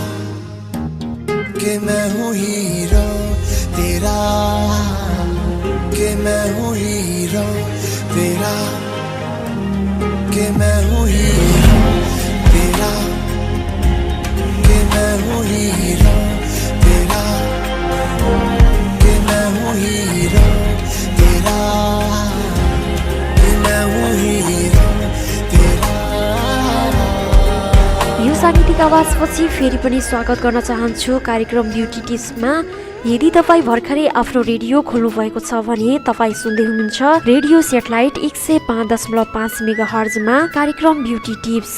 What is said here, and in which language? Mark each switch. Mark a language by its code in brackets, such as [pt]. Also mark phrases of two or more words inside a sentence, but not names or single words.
[hi] कि मैं हूँ हीरो तेरा, कि मैं हूँ हीरो तेरा, कि मैं हूँ हीरो तेरा, कि मैं हूँ हीरो तेरा, कि मैं हूँ हीरो तेरा, कि मैं हूँ हीरो तेरा। [ne] यो साङ्गीतिक आवाजपछि फेरि पनि स्वागत गर्न चाहन्छु कार्यक्रम ब्युटी टिप्समा। यदि तपाईँ भर्खरै आफ्नो रेडियो खोल्नु भएको छ भने तपाईँ सुन्दै हुनुहुन्छ रेडियो सेटेलाइट 105.5 मेगाहर्जमा कार्यक्रम ब्युटी टिप्स।